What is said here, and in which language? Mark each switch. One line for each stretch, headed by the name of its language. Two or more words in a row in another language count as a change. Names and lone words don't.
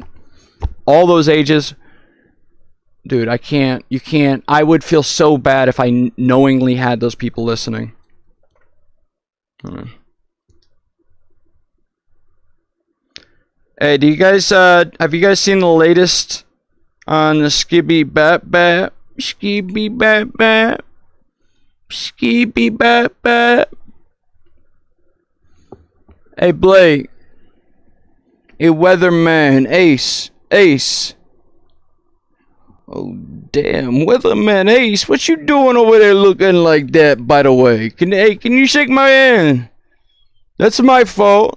English: All those ages. Dude, you can't. I would feel so bad if I knowingly had those people listening. Hey, do you guys, have you guys seen the latest on the Skibby Bat Bat? Skibby Bat Bat. Skibby Bat Bat. Hey, Blake. Hey, Weatherman. Ace. Oh, damn. Weatherman Ace, what you doing over there looking like that, by the way? Can you shake my hand? That's my fault.